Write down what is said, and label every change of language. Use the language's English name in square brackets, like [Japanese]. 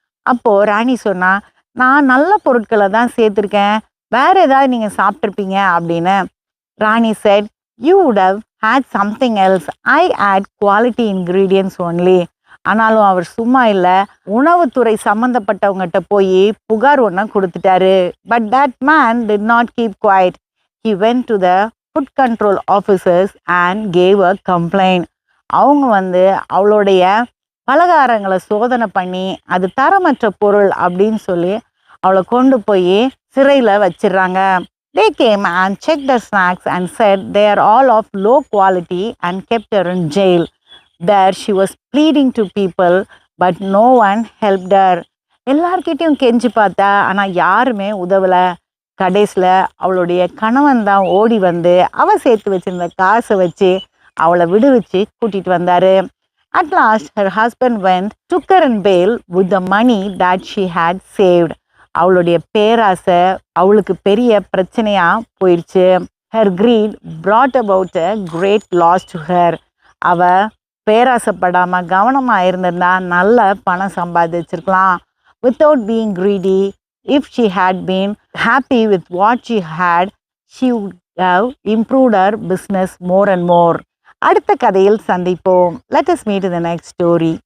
[Tamil] அப்போ ராணி சொன்னா, நான் நல்ல பொருட்களை தான் சேர்த்திருக்கேன், வேற ஏதாவது நீங்க சாப்பிட்டிருப்பீங்க அப்படின்னு. [English] Rani said, you would have had something else. I add quality ingredients only. [Tamil] ஆனாலும் அவர் சும்மா இல்லை, உணவுத்துறை சம்மந்தப்பட்டவங்ககிட்ட போய் புகார் ஒன்று கொடுத்துட்டாரு. [English] But that man did not keep quiet. He went to the food control officers and gave a complaint. [Tamil] அவங்க வந்து அவளுடைய பலகாரங்களை சோதனை பண்ணி அது தரமற்ற பொருள் அப்படின்னு சொல்லி அவளை கொண்டு போய் சிறையில் வச்சிடுறாங்க. [English] They came and checked the snacks and said they are all of low quality and kept her in jail. There she was pleading to people, but no one helped her. [Tamil] எல்லார்கிட்டையும் கெஞ்சி பார்த்தா ஆனால் யாருமே உதவலை. கடைசியில் அவளுடைய கணவன் தான் ஓடி வந்து அவள் சேர்த்து வச்சிருந்த காசை வச்சு அவளை விடுவிச்சு கூட்டிட்டு வந்தாரு. [English] At last her husband went, took her in bail with the money that she had saved. [Tamil] அவளுடைய பேராசை அவளுக்கு பெரிய பிரச்சனையா போயிடுச்சு. [English] Her greed brought about a great loss to her. [Tamil] அவ பேராசைப்படாம கவனமா இருந்திருந்தா நல்ல பணம் சம்பாதிச்சிருக்கலாம். [English] Without being greedy, if she had been happy with what she had, she would have improved her business more and more. [Tamil] அடுத்த கதையில் சந்திப்போம். [English] Let us meet in the next story.